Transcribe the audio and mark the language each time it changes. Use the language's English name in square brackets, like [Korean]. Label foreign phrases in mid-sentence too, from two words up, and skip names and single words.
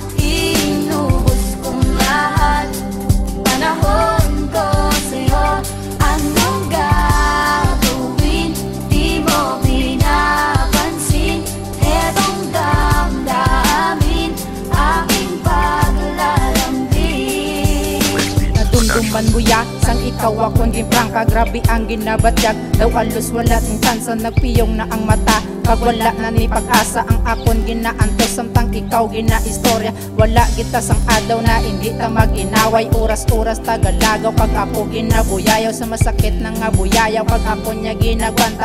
[Filipino] Inubos kong lahat. Panahon ko sa'yo. Anong gagawin? Di mo pinapansin. Etong damdamin, aking paglalambing. [Hiligaynon] Nadumduman buya, sang ikaw akong gimprangka. Grabe ang ginabatyag, daw alos wala ting tansa. Nagpiyong na ang mata, pag wala na ni pag-asa. Ang akon ginaantos, samtang ikaw ginaistorya. Wala kita sang adaw na hindi ta mag-inaway. Oras-oras tagalagaw, pag ako ginabuyayaw. Sa masakit na nga buyayaw, pag ako niya ginagwanta.